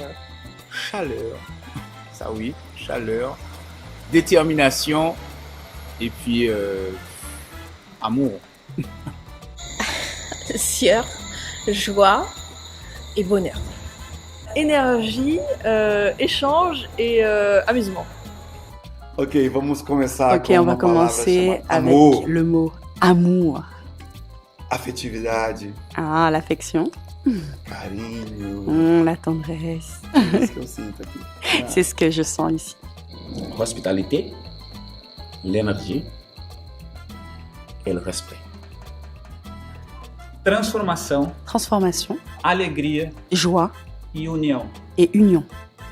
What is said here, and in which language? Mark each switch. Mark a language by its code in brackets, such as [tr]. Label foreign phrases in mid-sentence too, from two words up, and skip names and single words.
[fr] Chaleur. Ça oui, chaleur. Détermination. Et puis amour. Sueur, joie et bonheur. Énergie, échange et amusement. [pt] Ok, vamos começar [fr] Ok, on va commencer avec le mot amour. [pt] Afetividade. [fr] Ah, l'affection. [pt] Carinho. [fr] La tendresse. C'est ce que [pt] eu sinto aqui. [fr] C'est ce que je sens ici. Hospitalité, l'énergie et le respect. [pt] Transformação, [fr] Transformation, [pt] alegria [fr] joie [pt] e união. [fr] et union.